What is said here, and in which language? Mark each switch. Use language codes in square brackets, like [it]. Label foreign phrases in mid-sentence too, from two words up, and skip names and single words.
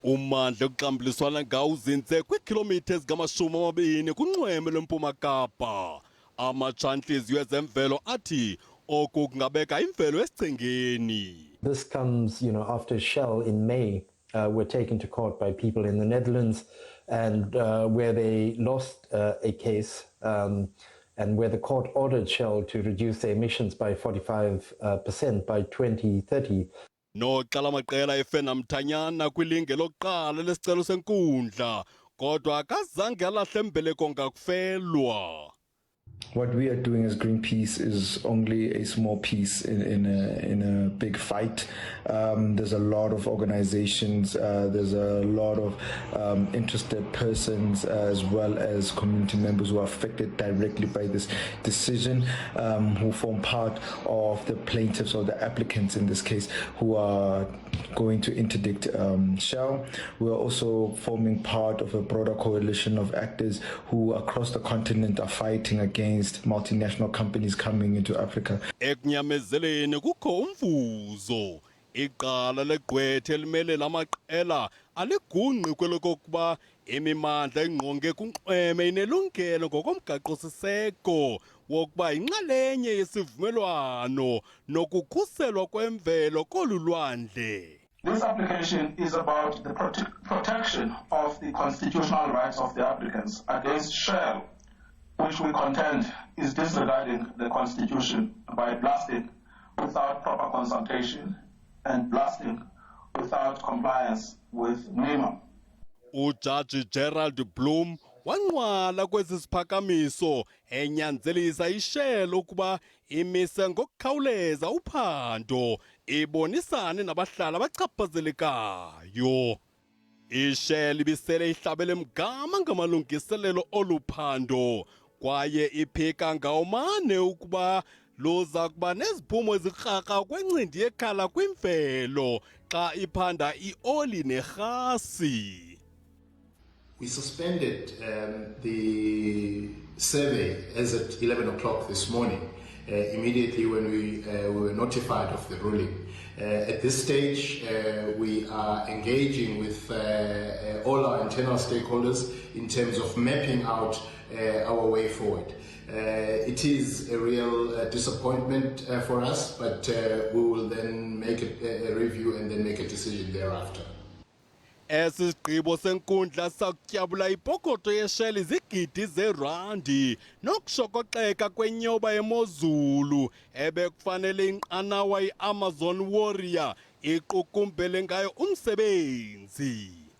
[xh] Ummandla okuqambuliswana ngawo uzinze kwiikhilomitha ezingama-20 kunxweme lweMpuma Kapa. Amatshantliziyo ezemvelo athi oku kungabeka imvelo esichengeni. [en] This comes, after Shell in May were taken to court by people in the Netherlands, and where they lost a case, and where the court ordered Shell to reduce their emissions by 45% by 2030. [xh] Noqala maqela efena mthanyana kwilinge lokuqala lesicelo senkundla, kodwa akazange alahle embeleko ngakufelwa. [en] What we are doing as Greenpeace is only a small piece in a big fight. There's a lot of organizations, there's a lot of interested persons, as well as community members who are affected directly by this decision, who form part of the plaintiffs or the applicants in this case, who are going to interdict Shell. We are also forming part of a broader coalition of actors who across the continent are fighting against multinational companies coming into Africa. [xh] Ekunyamezeleni kukho umvuzo. Iqala legqwetha elimele lamaqela aligunqi kwelokokuba imimandla ingqonge kunxweme inelungelo ngokomgaqo-siseko wokuba inxalenye yesivumelwano nokukhuselwa kwemvelo kolu lwandle. [en] This application is about the protection of the constitutional rights of the Africans against Shell, which we contend is disregarding the Constitution by blasting without proper consultation and blasting without compliance with NEMA. [xh] Ujaji Gerald Bloom wanqwala kwesi siphakamiso enyanzelisa iShell ukuba imise ngokukhawuleza uphando ibonisane nabahlali abachaphazelekayo. iShell ibisele ihlabele mgama ngamalungiselelo oluphando kwaye iphika ngawumane ukuba luza kuba neziphumo ezirhaka kwencindi yekhala kwimvelo xa iphanda ioli nerhasi. [en] We suspended the survey as at 11 o'clock this morning, immediately when we were notified of the ruling. At this stage, we are engaging with all our internal stakeholders in terms of mapping out our way forward. It is a real disappointment for us, but we will then make a review and then make a decision thereafter. [xh] Esi sigqibo senkundla sakutyabula ipokotho yeShell izigidi zeerandi nokushokoxeka kwenyoba yemozulu ebekufanele inqanawa iAmazon Warrior iqukumbele ngayo umsebenzi.